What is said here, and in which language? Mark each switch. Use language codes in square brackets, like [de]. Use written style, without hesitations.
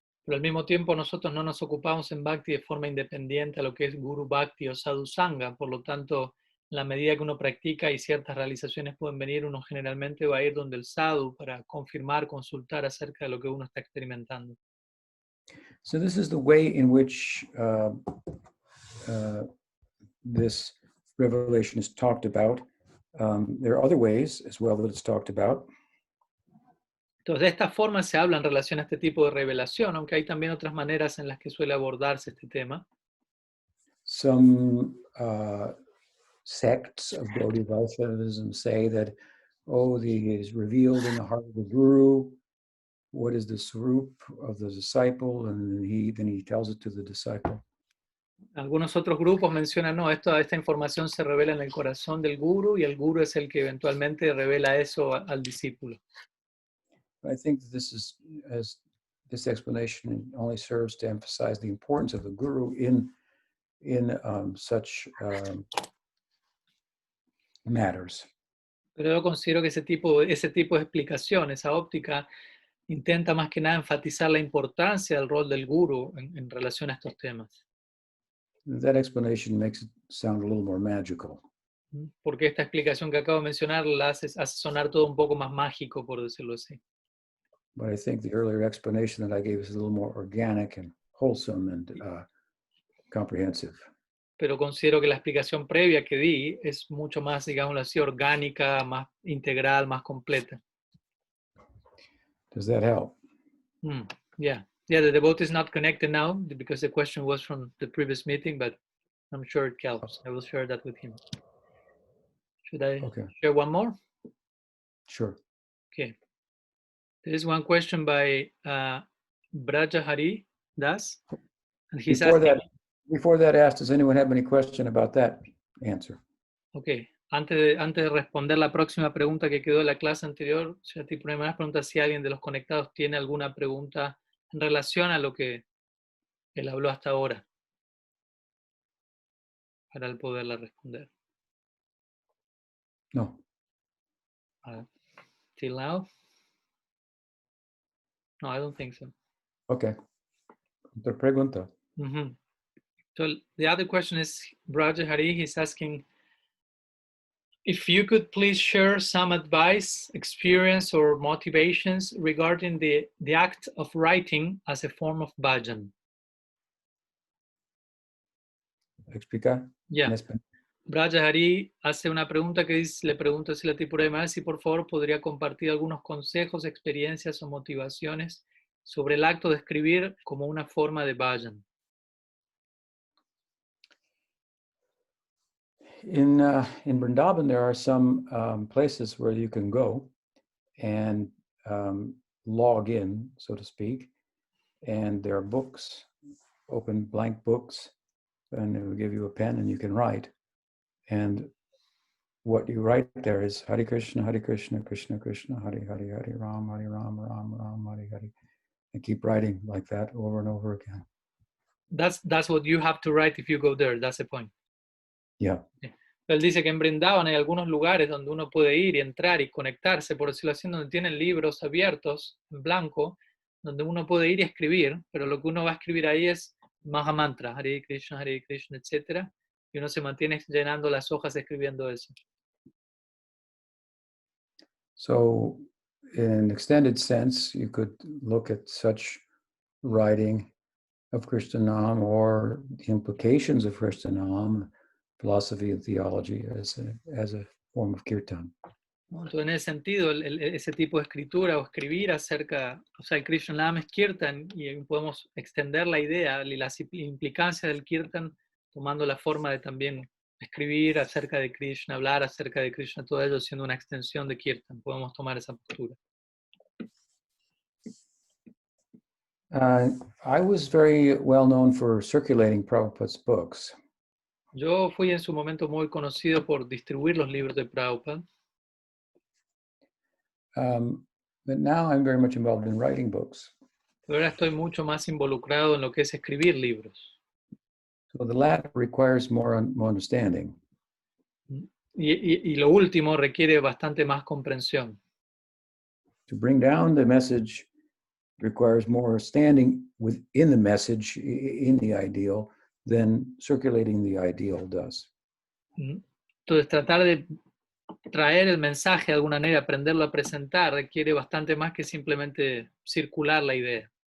[es] Pero al mismo tiempo nosotros no nos ocupamos en Bhakti de forma independiente a lo que es Guru Bhakti o Sadhu Sangha. Por lo tanto, en la medida que uno practica y ciertas realizaciones pueden venir, uno generalmente va a ir donde el sadhu para confirmar, consultar acerca de lo que uno está experimentando. [en] So this is the way in which this revelation is talked about. There are other ways as well that it's talked about. [es] Entonces, de esta forma se habla en relación a este tipo de revelación, aunque hay también otras maneras en las que suele abordarse este tema. [en] Some sects of Gaudiya Vaishnavism say that, it is revealed in the heart of the Guru. What is the swarup of the disciple? And then he tells it to the disciple. [es] Algunos otros grupos mencionan, no, esta información se revela en el corazón del guru y el guru es el que eventualmente revela eso al discípulo. [en] I think this explanation only serves to emphasize the importance of the guru in such matters. [es] Pero yo considero que ese tipo de explicación, esa óptica, intenta más que nada enfatizar la importancia del rol del guru en relación a estos temas. [en] That explanation makes it sound a little more magical. [es] Porque esta explicación que acabo de mencionar la hace sonar todo un poco más mágico, por decirlo así. [en] But I think the earlier explanation that I gave is a little more organic and wholesome and comprehensive. [es] Pero considero que la explicación previa que di es mucho más, digámoslo así, orgánica, más integral, más completa. [en] Does that help? Yeah, the devotee is not connected now because the question was from the previous meeting, but I'm sure it helps. I will share that with him. Should I share one more? Sure. Okay. There is one question by Braja Hari Das. And he's Before that asked, does anyone have any question about that answer? Okay. [es] Antes de responder la próxima pregunta que quedó de la clase anterior, primera pregunta si alguien de los conectados tiene alguna pregunta en relación a lo que él habló hasta ahora, para él poderla responder. No. [en] Till now? No, I don't think so. [es] Okay. Otra pregunta. [en] So the other question is, Braja Hari, he's asking, if you could please share some advice, experience, or motivations regarding the act of writing as a form of bhajan. [es] ¿Explica? [en] Yeah. [es] Braja Hari hace una pregunta que le pregunta si la Tripura si por favor podría compartir algunos consejos, experiencias o motivaciones sobre el acto de escribir como una forma de bhajan. [en] In Vrindavan, there are some places where you can go and log in, so to speak, and there are books, open blank books, and it will give you a pen and you can write. And what you write there is Hare Krishna, Krishna Krishna, Hare Hare, Hare Ram, Ram Ram, Hare Hare, and keep writing like that over and over again. That's what you have to write if you go there. That's the point. Yeah. [es] Él dice que en Brindavan hay algunos lugares donde uno puede ir y entrar y conectarse, por decirlo así, donde tienen libros abiertos, en blanco, donde uno puede ir y escribir, pero lo que uno va a escribir ahí es Mahamantra, Hare Krishna, etc. Y uno se mantiene llenando las hojas escribiendo eso. [en] So, in an extended sense, you could look at such writing of Krishnanam or the implications of Krishnanam, philosophy and theology as a form of kirtan. [es] Entonces, en ese sentido, ese tipo de escritura o escribir acerca, el Krishnanam es kirtan y podemos extender la idea y las implicancias del kirtan tomando la forma de también escribir acerca de Krishna, hablar acerca de Krishna, todo ello siendo una extensión de kirtan. Podemos tomar esa postura. [en] I was very well known for circulating Prabhupada's books. [es] Yo fui en su momento muy conocido por distribuir los libros de Prabhupada. [en] But now I'm very much involved in writing books. [es] Pero ahora estoy mucho más involucrado en lo que es escribir libros. [en] So the latter requires more understanding. [es] Y lo último requiere bastante más comprensión. [en] To bring down the message requires more standing within the message, in the ideal, than circulating the ideal does. [es] Entonces, tratar de traer el mensaje de alguna manera, aprenderlo a presentar, requiere bastante más que simplemente circular la idea.